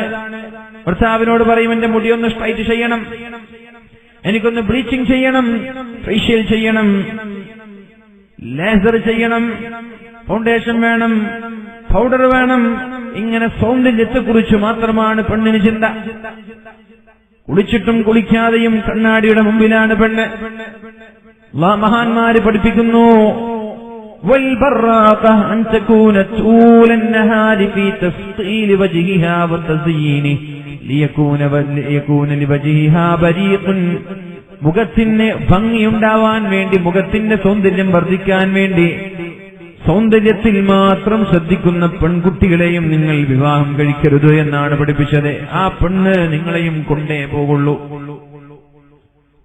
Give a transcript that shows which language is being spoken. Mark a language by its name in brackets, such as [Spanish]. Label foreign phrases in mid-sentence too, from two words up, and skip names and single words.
[Malayalam] ഭർത്താവിനോട് പറയും, എന്റെ മുടിയൊന്ന് സ്ട്രൈറ്റ് ചെയ്യണം, എനിക്കൊന്ന് ബ്ലീച്ചിങ് ചെയ്യണം, ഫേഷ്യൽ ചെയ്യണം, ലേസർ ചെയ്യണം, ഫൗണ്ടേഷൻ വേണം, പൗഡർ വേണം. ഇങ്ങനെ സൗന്ദര്യത്തെക്കുറിച്ച് മാത്രമാണ് പെണ്ണിന് ചിന്ത. കുളിച്ചിട്ടും കുളിക്കാതെയും കണ്ണാടിയുടെ മുമ്പിലാണ് പെണ്ണ്. മഹാന്മാര് പഠിപ്പിക്കുന്നു, [Arabic] والبراقة أن تكون طول النهار في تفصيل وجهها وتزيينه ليكون لوجهها بريق. [Malayalam] മുഖത്തിന് ഭംഗിയുണ്ടാവാൻ വേണ്ടി, മുഖത്തിന്റെ സൗന്ദര്യം വർദ്ധിക്കാൻ വേണ്ടി സൗന്ദര്യത്തിൽ മാത്രം ശ്രദ്ധിക്കുന്ന പെൺകുട്ടികളെയും നിങ്ങൾ വിവാഹം കഴിക്കരുത് എന്നാണ് പഠിപ്പിച്ചത്. ആ പെണ്ണ് നിങ്ങളെയും കൊണ്ടേ പോകുള്ളൂ.